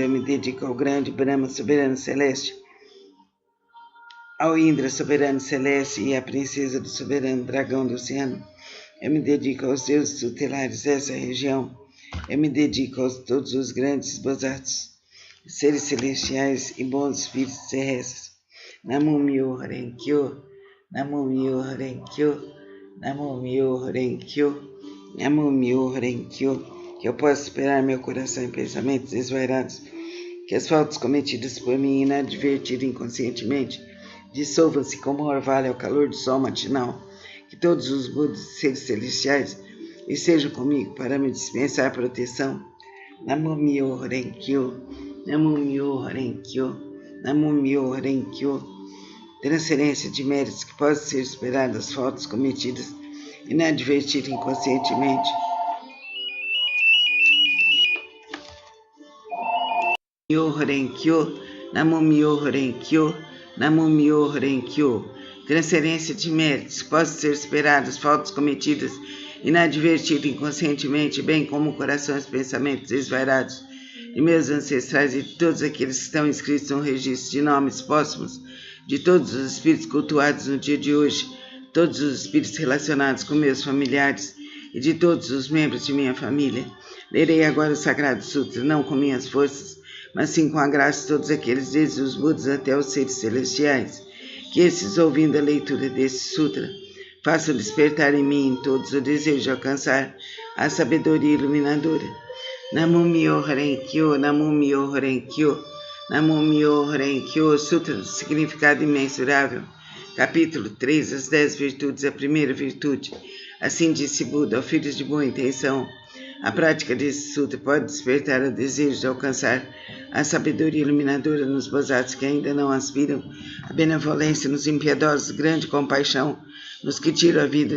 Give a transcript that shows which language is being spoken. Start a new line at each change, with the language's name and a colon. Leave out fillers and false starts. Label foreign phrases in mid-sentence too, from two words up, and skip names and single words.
Portuguese: Eu me dedico ao grande Brahma, soberano celeste, ao Indra, soberano celeste, e à princesa do soberano dragão do oceano. Eu me dedico aos deuses tutelares dessa região. Eu me dedico a todos os grandes Bodhisattvas, seres celestiais e bons espíritos terrestres.
Japanese: 南無妙法蓮華経、南無妙法蓮華経、南無妙法蓮華経、南無妙法蓮華経.
Portuguese: Que eu possa superar meu coração em pensamentos desvairados, que as faltas cometidas por mim inadvertidas inconscientemente dissolvam-se como orvalho ao calor do sol matinal, que todos os Budas e seres celestiais estejam comigo para me dispensar proteção.
Japanese: 南無妙法蓮華経、南無妙法蓮華経、南無妙法蓮華経.
Portuguese: Transferência de méritos que possam ser esperadas das faltas cometidas inadvertida inconscientemente.
Japanese: 妙法蓮華経、南無妙法蓮華経、南無妙法蓮華経.
Portuguese: Transferência de méritos que possam ser esperadas das faltas cometidas inadvertida inconscientemente, bem como corações e pensamentos desvairados de meus ancestrais e de todos aqueles que estão inscritos no registro de nomes póstumos de todos os espíritos cultuados no dia de hoje, todos os espíritos relacionados com meus familiares e de todos os membros de minha família. Lerei agora o Sagrado Sutra, não com minhas forças, mas sim com a graça de todos aqueles, desde os Budas até os seres celestiais, que esses, ouvindo a leitura desse Sutra, façam despertar em mim e em todos o desejo de alcançar a sabedoria iluminadora.
Japanese: 南無妙法蓮華経、南無妙法蓮華経、南無妙法蓮華経.
Portuguese: Sutra do Significado Imensurável. Capítulo 3. As 10 virtudes. A primeira virtude. Assim disse Buda, ó filhos de boa intenção, a prática desse sutra pode despertar o desejo de alcançar a sabedoria iluminadora nos bozados que ainda não aspiram, a benevolência nos impiedosos, grande compaixão nos que tiram a vida